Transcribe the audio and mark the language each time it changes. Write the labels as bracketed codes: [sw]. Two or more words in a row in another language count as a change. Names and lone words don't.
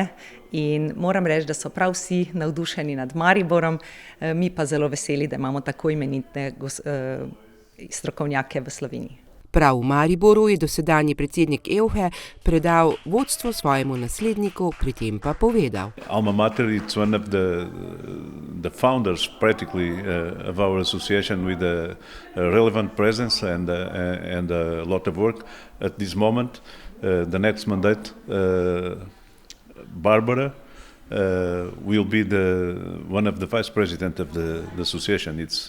[sl] In moram reči, da so prav vsi navdušeni nad Mariborom, mi pa zelo veseli, da imamo tako imenitne strokovnjake v Sloveniji. Prav v Mariboru je dosedanji predsednik EUHE predal vodstvo svojemu nasledniku, pri tem pa povedal. [en] Alma Mater is one of the founders practically of our association with a relevant presence and a lot of work at this moment. The next mandate Barbara will be one of the vice president of the association.